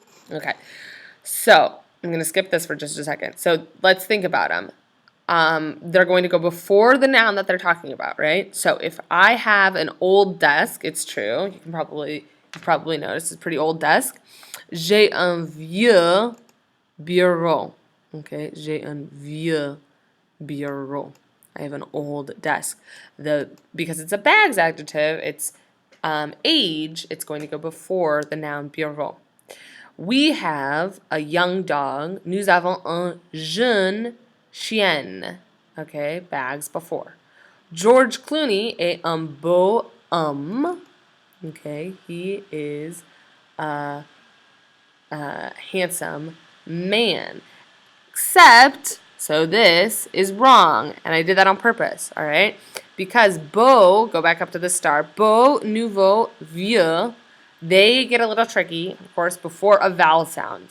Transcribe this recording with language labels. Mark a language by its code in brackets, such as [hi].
[en] Okay, so I'm going to skip this for just a second. So let's think about them. They're going to go before the noun that they're talking about, right? So if I have an old desk, it's true. You probably notice it's a pretty old desk. [fr] J'ai un vieux bureau. Okay, j'ai un vieux bureau. [en] I have an old desk. Because it's a bags adjective, it's age, it's going to go before the noun bureau. We have a young dog. [fr] Nous avons un jeune chien. [en] Okay, bags before. [fr] George Clooney est un beau homme. [en] Okay, he is a handsome man. Except, so this is wrong, and I did that on purpose, all right? Because beau, go back up to the star, beau, nouveau, vieux, they get a little tricky, of course, before a vowel sound.